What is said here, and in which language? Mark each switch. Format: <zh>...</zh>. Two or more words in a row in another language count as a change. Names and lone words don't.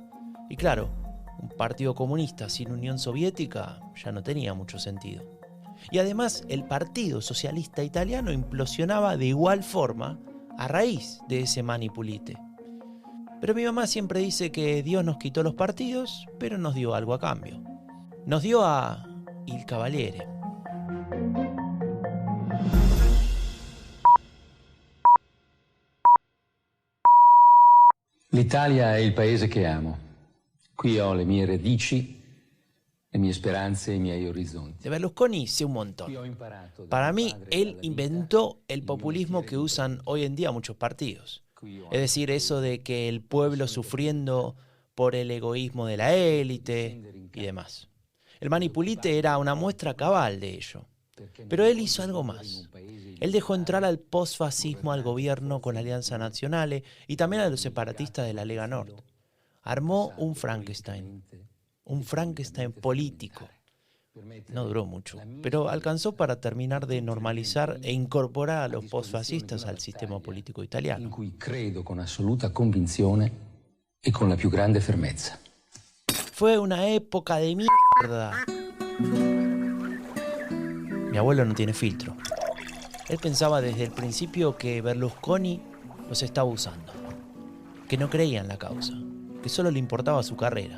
<es>Y claro, un partido comunista sin Unión Soviética ya no tenía mucho sentido. Y además, el Partido Socialista Italiano implosionaba de igual forma a raíz de ese Mani Pulite. Pero mi mamá siempre dice que Dios nos quitó los partidos, pero nos dio algo a cambio. Nos dio a Il Cavaliere.</es> <it>L'Italia è il paese che amo. Qui ho le mie radici, le mie speranze e i miei orizzonti.</it> <es>De Berlusconi sé un montón. Para mí, él inventó el populismo que usan hoy en día muchos partidos. Es decir, eso de que el pueblo sufriendo por el egoísmo de la élite y demás. El Mani Pulite era una muestra cabal de ello. Pero él hizo algo más. Él dejó entrar al posfascismo al gobierno con la Alianza Nazionale y también a los separatistas de la Lega Nord. Armó un Frankenstein político. No duró mucho, pero alcanzó para terminar de normalizar e incorporar a los posfascistas al sistema político italiano.</es> <it>In cui credo con assoluta convinzione e con la più grande fermezza.</it> <es>Fue una época de mierda. Mi abuelo no tiene filtro. Él pensaba desde el principio que Berlusconi los estaba usando, que no creía en la causa, que solo le importaba su carrera.</es>